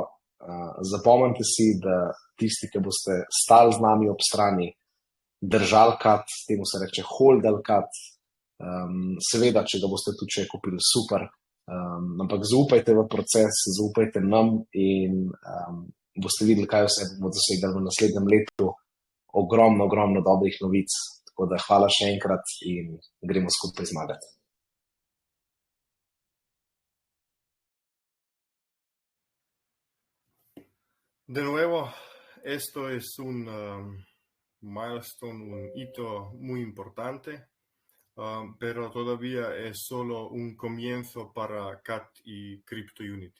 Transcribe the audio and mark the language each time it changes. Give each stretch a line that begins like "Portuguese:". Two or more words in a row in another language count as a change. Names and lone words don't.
Slovenian: Zapomnite si, da tisti, ki boste stali z nami ob strani, držali CAT, temu se reče holdali CAT, seveda, če ga boste tudi še kupili, super, ampak zaupajte v proces, zaupajte nam in boste videli, kaj vse bomo dosegli v naslednjem letu. Ogromno dobrih novic, tako da hvala še enkrat in gremo skupaj zmagati.
Spanish: De nuevo, esto es un milestone, un hito muy importante. Pero todavía es solo un comienzo para CAT y CryptoUnity.